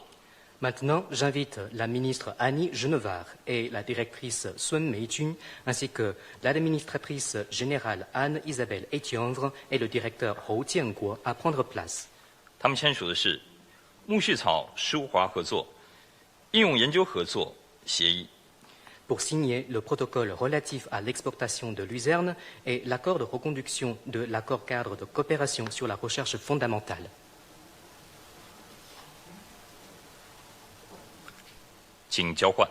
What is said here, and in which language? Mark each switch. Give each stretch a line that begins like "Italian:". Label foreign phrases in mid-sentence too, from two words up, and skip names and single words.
French: Maintenant, j'invite la ministre Annie Genevard et la directrice Sun Meijun, ainsi que l'administratrice générale Anne-Isabelle Etienvre et le directeur Hou Jianguo à prendre place.
Chinese: 他们签署的是苜蓿草输华合作、应用研究合作协议。
French: Pour signer le protocole relatif à l'exportation de luzerne et l'accord de reconduction de l'accord cadre de coopération sur la recherche fondamentale.
Chinese: 请交换。